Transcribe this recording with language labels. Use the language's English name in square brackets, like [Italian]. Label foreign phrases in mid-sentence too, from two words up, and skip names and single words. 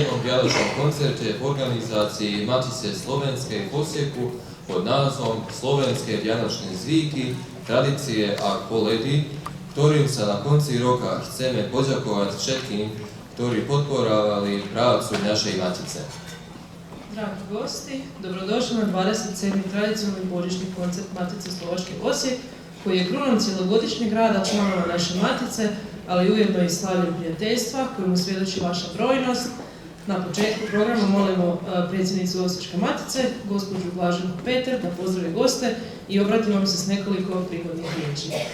[Slovak] vianočnom koncerte v organizácii Matice Slovenskej v Osijeku pod názvom Slovenské vianočné zvyky, tradície a koledy, ktorým sa na konci roka chceme poďakovať všetkým, ktorí podporovali prácu našej Matice. [Croatian] Dragi gosti, dobrodošli na 27. tradicionalni božićni koncert Matice Slovačke Osijek, koji je krunom cjelogodišnjeg rada članova naše Matice, ali ujedno i slavljem prijateljstva kojemu svjedoči vaša brojnost. Na početku programa molimo predsjednicu Osječke Matice, gospođu Blaženku Peter, da pozdravi goste i obrati vam se s nekoliko prigodnih riječi.